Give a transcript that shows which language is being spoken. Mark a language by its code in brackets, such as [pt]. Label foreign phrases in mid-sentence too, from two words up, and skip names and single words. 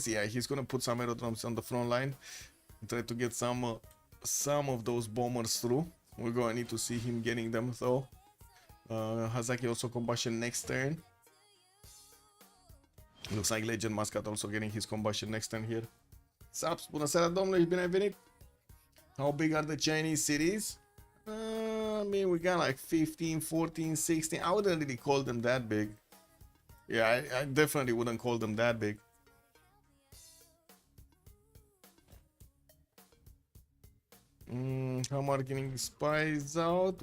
[en] Yeah, he's gonna put some aerodromes on the front line and try to get some of those bombers through. We're gonna need to see him getting them though. Hazaki also combustion next turn. Looks like Legend Muscat also getting his combustion next turn here. Saps, [ro] bună seara domnule, bine ai venit. [en] How big are the Chinese cities? I mean, we got like 15, 14, 16. I wouldn't really call them that big. Yeah, I definitely wouldn't call them that big. How are getting spies out?